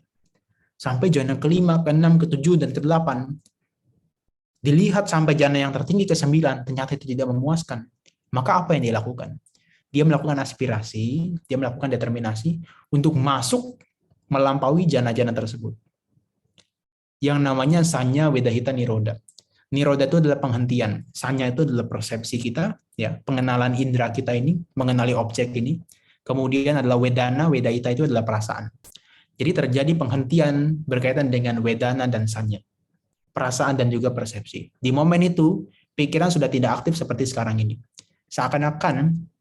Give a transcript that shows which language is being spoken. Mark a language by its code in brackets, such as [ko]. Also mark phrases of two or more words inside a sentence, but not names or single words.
[id] Sampai jana ke-5, ke-6, ke-7, dan ke-8. Dilihat sampai jana yang tertinggi ke-9, ternyata itu tidak memuaskan. Maka apa yang dia lakukan? Dia melakukan aspirasi, dia melakukan determinasi untuk masuk melampaui jana-jana tersebut. Yang namanya [pi] sanya wedahita niroda. [id] Niroda itu adalah penghentian. Sanya itu adalah persepsi kita, ya, pengenalan indera kita ini, mengenali objek ini. Kemudian adalah wedana, wedahita itu adalah perasaan. Jadi terjadi penghentian berkaitan dengan wedana dan sanya. Perasaan dan juga persepsi. Di momen itu, pikiran sudah tidak aktif seperti sekarang ini.